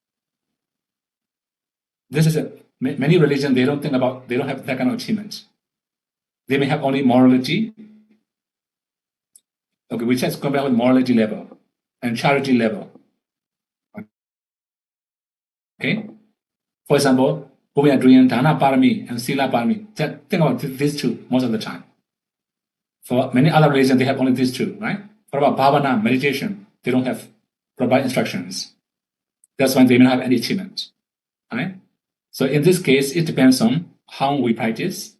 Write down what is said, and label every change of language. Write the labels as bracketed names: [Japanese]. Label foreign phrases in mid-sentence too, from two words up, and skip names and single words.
[English] This is many religions, they don't have that kind of achievements. They may have only morality. Okay, we just compare with morality level and charity level. Okay? For example, when we are doing [Pali] dana parami [English] and [Pali] sila parami, [English] just think about these two most of the time. For many other religions, they have only these two, right? For about bhavana, meditation, they don't have proper instructions. That's why they may not have any achievement, right? So in this case, it depends on how we practice.